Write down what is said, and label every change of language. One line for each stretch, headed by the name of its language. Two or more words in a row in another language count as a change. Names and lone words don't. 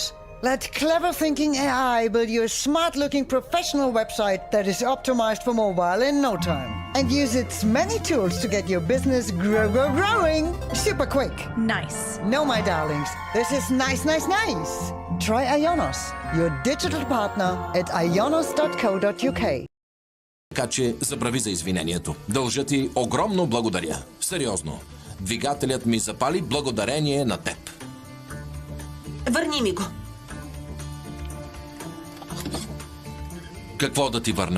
English: Let clever thinking AI build you a smart-looking professional website that is optimized for mobile in no time. And use its many tools to get your business growing super quick. Nice. No, my darlings, this is nice. Try Ionos, your digital partner at ionos.co.uk.
Bulgarian: Така че забрави за извинението. Дължа ти огромно благодаря. Сериозно. Двигателят ми запали благодарение на теб. Върни ми го. Какво да ти върна?